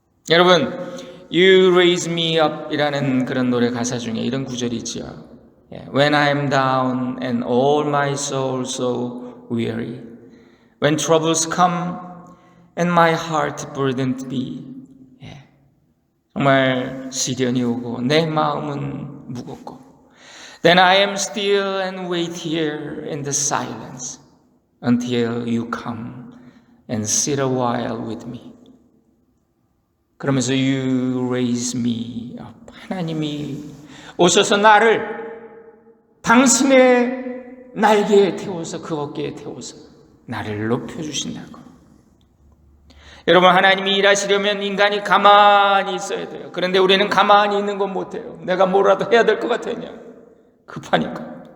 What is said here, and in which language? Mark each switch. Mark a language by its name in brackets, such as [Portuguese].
[Korean] 여러분, You raise me up 이라는 그런 노래 가사 중에 이런 구절이 있죠. [English] When I am down and all my soul so weary, when troubles come and my heart burdened be. [Korean] 정말 시련이 오고 내 마음은 무겁고 [English] Then I am still and wait here in the silence until you come and sit a while with me. [Korean] 그러면서 [English] You raise me up. [Korean] 하나님이 오셔서 나를 당신의 날개에 태워서 그 어깨에 태워서 나를 높여주신다고. 여러분, 하나님이 일하시려면 인간이 가만히 있어야 돼요. 그런데 우리는 가만히 있는 건 못해요. 내가 뭐라도 해야 될 것 같으냐. 급하니까.